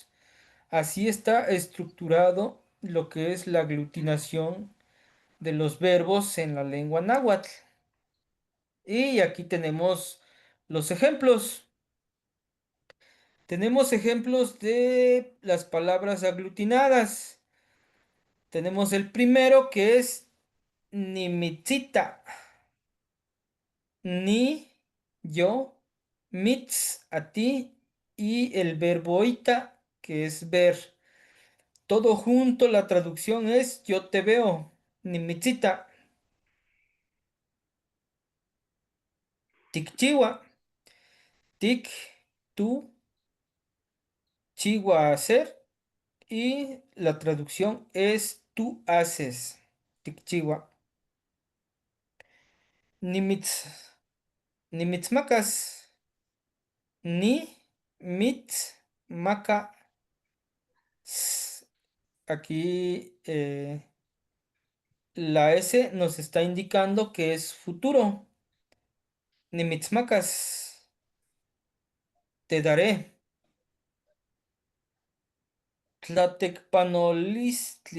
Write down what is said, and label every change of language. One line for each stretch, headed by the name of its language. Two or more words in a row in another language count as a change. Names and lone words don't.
Spanish: Así está estructurado lo que es la aglutinación de los verbos en la lengua náhuatl. Y aquí tenemos los ejemplos. Tenemos ejemplos de las palabras aglutinadas. Tenemos el primero que es
Nahuatl languages: nimitzita, ni,
Spanish: yo, mitz, a ti, y el verbo ita, que es ver. Todo junto, la traducción es yo te veo,
Nahuatl languages: nimitzita, tikchiwa, tik,
Spanish: tú, chiwa, hacer. Y la traducción es tú haces.
Nahuatl languages: Tikchiwa. Nimitz. Nimitzmacas. Ni. Mitz. Maca.
Spanish: Aquí la S nos está indicando que es futuro. Nimitzmacas. Te daré. Tlatecpanolistli.